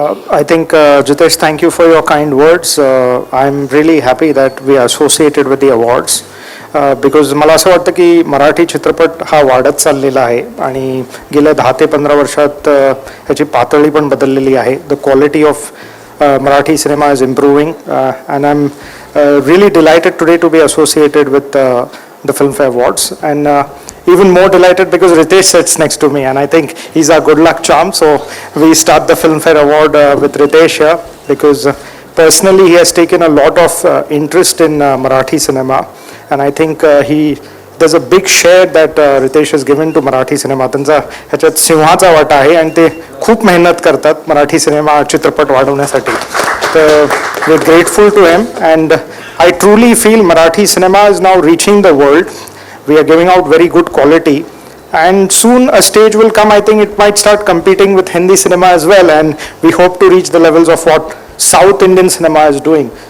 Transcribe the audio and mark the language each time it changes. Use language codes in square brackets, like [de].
[en] I think, Jitesh, thank you for your kind words. I'm really happy that we are associated with the awards. [mr] Because मला असं वाटतं की मराठी चित्रपट हा वाढत चाललेला आहे आणि गेल्या 10 ते 15 वर्षात ह्याची पातळी पण बदललेली आहे. [en] The quality of Marathi cinema is improving and I am really delighted today to be associated with the Filmfare Awards, and even more delighted because Ritesh sits next to me and I think he's our good luck charm. So we start the Filmfare Award with Ritesh here because personally he has taken a lot of interest in Marathi cinema, and I think there's a big share that Ritesh has given to Marathi cinema. [mr] त्यांचा ह्याच्यात सिंहाचा वाटा आहे आणि ते खूप मेहनत करतात मराठी सिनेमा चित्रपट वाढवण्यासाठी. [en] तर we're grateful to him, and I truly feel Marathi cinema is now reaching the world. We are giving out very good quality, and soon a stage will come. I think it might start competing with Hindi cinema as well, and we hope to reach the levels of what South Indian cinema is doing.